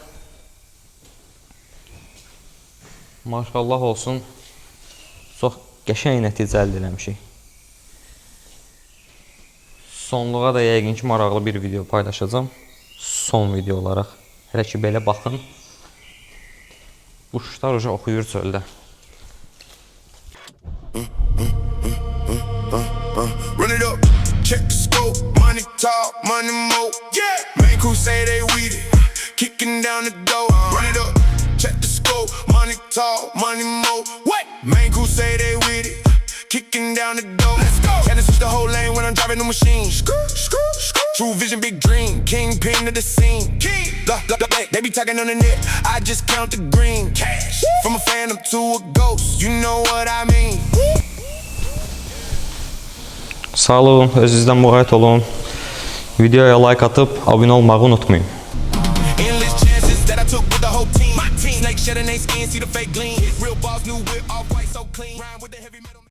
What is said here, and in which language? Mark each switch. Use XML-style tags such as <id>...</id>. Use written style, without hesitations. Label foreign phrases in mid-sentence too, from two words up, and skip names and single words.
<az>Maşallah olsun, çox qəşəng nəticə əldə eləmişik. Sonluğa da yəqin ki, maraqlı bir video paylaşacağım. Son video olaraq. Hələ ki, belə baxın. Quşlar uca oxuyur çöldə.</az> <en>Run it up, check the scope, money talk, money mo. Main crew say they weed it, kicking down the door. Run it up, check the scope, money talk, money mo. Main crew say they weed it, kicking down the door. Let's go. And it's the whole lane when I'm driving the machine. True vision, big dream, kingpin of the scene. They be talking on the net, I just count the green. Cash. From a phantom to a ghost, you know what I mean.</en> <az>Sağ olun, özünüzdən müğayət olun. Videoya like atıp abone olmağı unutmayın.</az> <en>Endless chances that I took with the whole team. My team. Snake shedding they skin, see the fake gleam. Real boss new whip, all white so clean.</en>